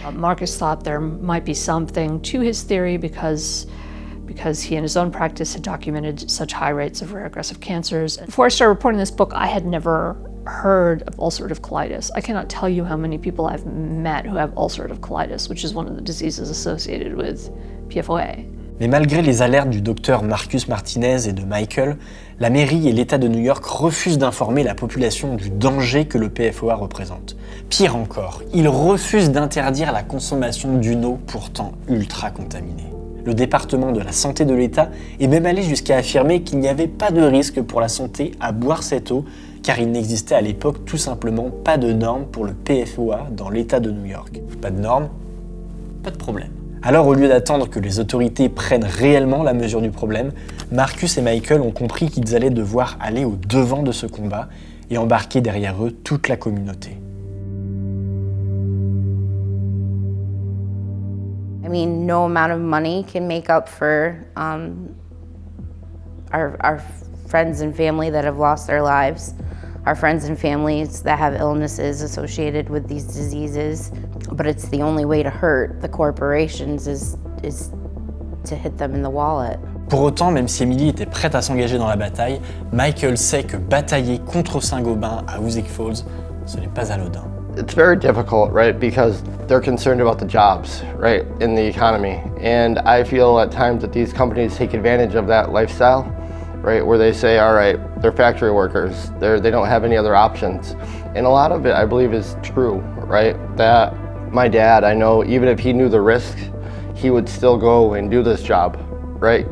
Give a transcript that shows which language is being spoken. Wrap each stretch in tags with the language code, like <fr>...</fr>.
<en>Marcus thought there might be something to his theory because he in his own practice had documented such high rates of rare aggressive cancers. Before I started reporting this book, I had never heard of ulcerative colitis. I cannot tell you how many people I've met who have ulcerative colitis, which is one of the diseases associated with PFOA.</en> <fr>Mais malgré les alertes du docteur Marcus Martinez et de Michael, la mairie et l'État de New York refusent d'informer la population du danger que le PFOA représente. Pire encore, ils refusent d'interdire la consommation d'une eau pourtant ultra contaminée. Le département de la santé de l'État est même allé jusqu'à affirmer qu'il n'y avait pas de risque pour la santé à boire cette eau, car il n'existait à l'époque tout simplement pas de normes pour le PFOA dans l'État de New York. Pas de normes, pas de problème. Alors au lieu d'attendre que les autorités prennent réellement la mesure du problème, Marcus et Michael ont compris qu'ils allaient devoir aller au devant de ce combat et embarquer derrière eux toute la communauté.</fr> <en>mean, no amount of money can make up for our friends and family that have lost their lives, our friends and families that have illnesses associated with these diseases. But it's the only way to hurt the corporations is to hit them in the wallet.</en> <fr>Pour autant, même si Emily était prête à s'engager dans la bataille, Michael sait que batailler contre Saint-Gobain à Hoosick Falls, ce n'est pas anodin.</fr> <en>It's very difficult, right? Because they're concerned about the jobs, right, in the economy. And I feel at times that these companies take advantage of that lifestyle, right? Where they say, all right, they're factory workers. They don't have any other options. And a lot of it, I believe, is true, right? That my dad, I know, even if he knew the risk, he would still go and do this job, right?</en>